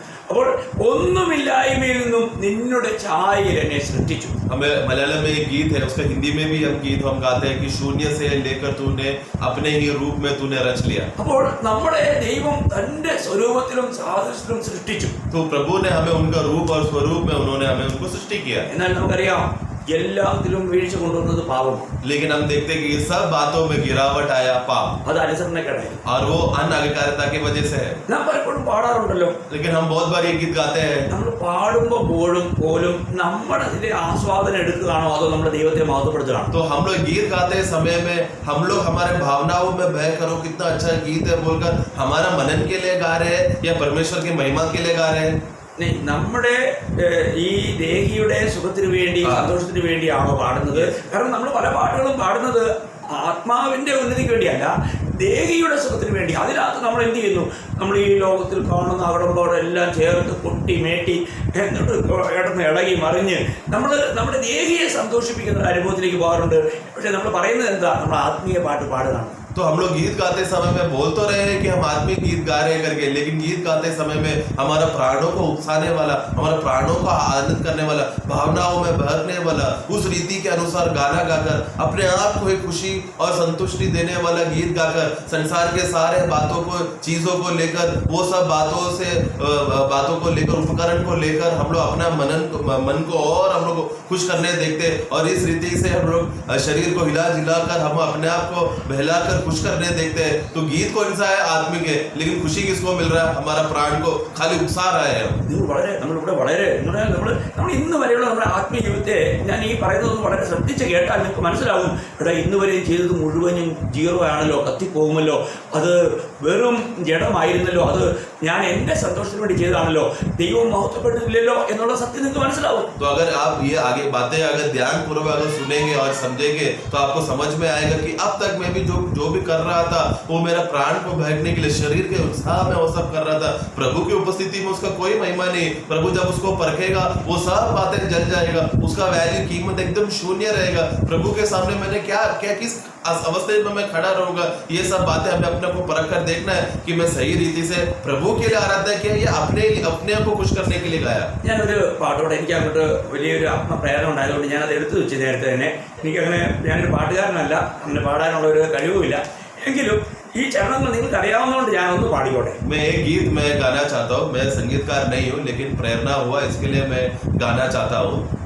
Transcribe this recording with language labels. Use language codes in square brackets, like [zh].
[ml] അപ്പോൾ ഒന്നുമില്ലായ്മയിൽ നിന്നും നിന്നുടെ ഛായയിൽ എന്നെ സൃഷ്ടിച്ചു. [hi] हमें मलयालम में एक गीत है, उसका हिंदी में भी हम गीत हम गाते हैं कि शून्य से लेकर तूने अपने ही रूप में तूने रच लिया. [ml] അപ്പോൾ നമ്മളെ ദൈവം തന്റെ സ്വരൂപത്തിലും സാദൃശ്യത്തിലും സൃഷ്ടിച്ചു. [hi] तो प्रभु ने हमें उनका रूप और स्वरूप में उन्होंने हमें उनको सृष्टि किया. [ml] എന്നാൽ നമുക്കറിയാം എല്ലാത്തിലും വീഴ്ച കൊണ്ടുവന്നത് പാപം. [hi] लेकिन हम देखते हैं कि ये सब बातों में गिरावट आया पाप, [ml] അത് അനുസരണക്കേടായി. [hi] और वो अनाज्ञाकारिता की वजह से है. [ml] നാം പലപ്പോഴും പാടാറുണ്ടല്ലോ, [hi] लेकिन हम बहुत बार ये गीत गाते हैं. [ml] നമ്മൾ പാടുമ്പോൾ പോലും നമ്മുടെ അതിന്റെ ആസ്വാദനം എടുക്കുകയാണോ അതോ നമ്മുടെ ദൈവത്തെ മഹത്വപ്പെടുത്തുകയാണോ? [hi] तो हम लोग गीत गाते समय में हम लोग हमारे भावनाओं में बह करो कितना अच्छा गीत है बोलकर हमारा मनन के लिए गा रहे हैं या परमेश्वर की महिमा के लिए गा रहे हैं. [ml] നമ്മുടെ ഈ ദേഹിയുടെ സുഖത്തിന് വേണ്ടി, സന്തോഷത്തിന് വേണ്ടിയാണോ പാടുന്നത്? കാരണം നമ്മൾ പല പാട്ടുകളും പാടുന്നത് ആത്മാവിന്റെ ഉന്നതിക്ക് വേണ്ടിയല്ല, ദേഹിയുടെ സുഖത്തിന് വേണ്ടി. അതിനകത്ത് നമ്മൾ എന്ത് ചെയ്യുന്നു? നമ്മൾ ഈ ലോകത്തിൽ കാണുന്ന അവിടങ്ങളോടെല്ലാം ചേർത്ത് കൊട്ടി മേട്ടി എന്നിട്ട് ഇടന്ന് ഇളകി മറിഞ്ഞ് നമ്മുടെ ദേഹിയെ സന്തോഷിപ്പിക്കുന്ന ഒരു അനുഭവത്തിലേക്ക് പോകാറുണ്ട്. പക്ഷെ നമ്മൾ പറയുന്നത് എന്താ? നമ്മൾ ആത്മീയ പാട്ട് പാടുകയാണ്. [hi] तो हम लोग गीत गाते समय में बोल तो रहे हैं कि हम आत्मिक गीत गा रहे हैं करके, लेकिन गीत गाते समय में हमारा प्राणों को उकसाने वाला, हमारा प्राणों को आनंद करने वाला, भावनाओं में बहने वाला, उस रीति के अनुसार गाना गाकर अपने आप को एक खुशी और संतुष्टि देने वाला गीत गाकर संसार के सारे बातों को, चीजों को लेकर, वो सब बातों को लेकर, उपकरण को लेकर हम लोग अपना मन को और हम लोग खुश करने देखते, और इस रीति से हम लोग शरीर को हिला जिलाकर हम अपने आप को बहलाकर खुश करने देखते हैं. तो गीत कौन सा है? आत्मिक है. लेकिन खुशी किसको मिल रहा है? हमारा प्राण को खाली उकसा रहा है. [ml] നമ്മൾ ഇന്ന് വരെയുള്ള നമ്മുടെ ആത്മീയ ജീവിതത്തെ ഞാൻ ഈ പറയുന്നത് വളരെ ശ്രദ്ധിച്ച് കേട്ടാൽ നിങ്ങൾക്ക് മനസ്സിലാവും. ഇവിടെ ഇന്ന് വരെ ചെയ്തത് മുഴുവനും ജീറോ ആണല്ലോ, കത്തിപ്പോകുമല്ലോ, അത് വെറും ജഡമായിരുന്നല്ലോ, അത് ഞാൻ എൻ്റെ സന്തോഷത്തിന് വേണ്ടി ചെയ്തതാണല്ലോ, ദൈവം മഹത്വപ്പെട്ടില്ലല്ലോ എന്നുള്ള സത്യം നിങ്ങൾക്ക് മനസ്സിലാവും. [hi] तो अगर आप ये आगे बातें अगर ध्यान पूर्वक अगर सुनेंगे और समझेंगे तो आपको समझ में आएगा कि अब तक मैं भी जो भी कर रहा था वो मेरा प्राण को बहकने के लिए, शरीर के उत्साह में वो सब कर रहा था. प्रभु की उपस्थिति में उसका कोई महिमा नहीं. प्रभु जब उसको परखेगा वो सब बातें जल जाएगा, उसका वैल्यू कीमत एकदम शून्य रहेगा. प्रभु के सामने मैंने क्या किस अवस्था में मैं खड़ा रहूंगा, ये सब बातें हमें अपने को परख कर देखना है कि मैं सही रीति से प्रभु के लिए आराधना किया या अपने को खुश करने के लिए गाया. [ml] ഞാനൊരു പാട്ടോടെ എനിക്ക് അങ്ങോട്ട് വലിയൊരു ആത്മപ്രേരണ ഉണ്ടായതുകൊണ്ട് ഞാനത് എടുത്തു വെച്ച് നേരത്തെ തന്നെ. എനിക്കങ്ങനെ ഞാനൊരു പാട്ടുകാരനല്ല, അങ്ങനെ പാടാനുള്ള ഒരു കഴിവുമില്ല. എങ്കിലും ഈ ചരണങ്ങൾ നിങ്ങൾക്ക് അറിയാവുന്നതുകൊണ്ട് ഞാനൊന്ന് പാടിക്കോട്ടെ. [hi] मैं एक गीत मैं गाना चाहता हूँ. मैं संगीतकार नहीं हूँ लेकिन प्रेरणा हुआ इसके लिए मैं गाना चाहता हूँ.